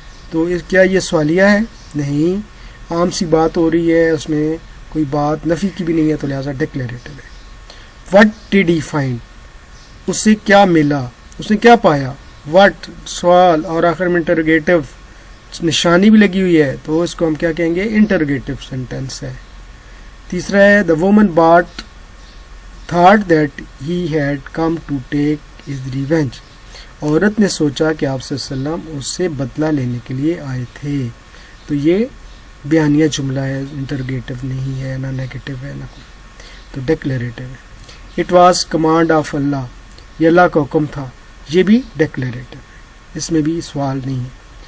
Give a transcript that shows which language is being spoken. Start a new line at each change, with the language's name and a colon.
Urdu: تو کیا یہ سوالیہ ہے؟ نہیں, عام سی بات ہو رہی ہے, اس میں کوئی بات نفی کی بھی نہیں ہے, تو لہٰذا ڈیکلیریٹو ہے.
English: what did he find,
Urdu: اسے کیا ملا, اس نے کیا پایا. وٹ سوال اور آخر میں انٹروگیٹو نشانی بھی لگی ہوئی ہے, تو اس کو ہم کیا کہیں گے, انٹروگیٹو سینٹینس ہے. تیسرا ہے
English: the woman thought that he had come to take his revenge.
Urdu: عورت نے سوچا کہ آپ صلی اللہ علیہ وسلم اس سے بدلہ لینے کے لیے آئے تھے. تو یہ بیانیہ جملہ ہے, انٹروگیٹو نہیں ہے, نہ نیگیٹو ہے, نہ کوئی. تو ڈیکلیریٹو ہے.
English: it was command of Allah,
Urdu: یہ اللہ کا حکم تھا. یہ بھی ڈیکلیریٹو ہے, اس میں بھی سوال نہیں ہے.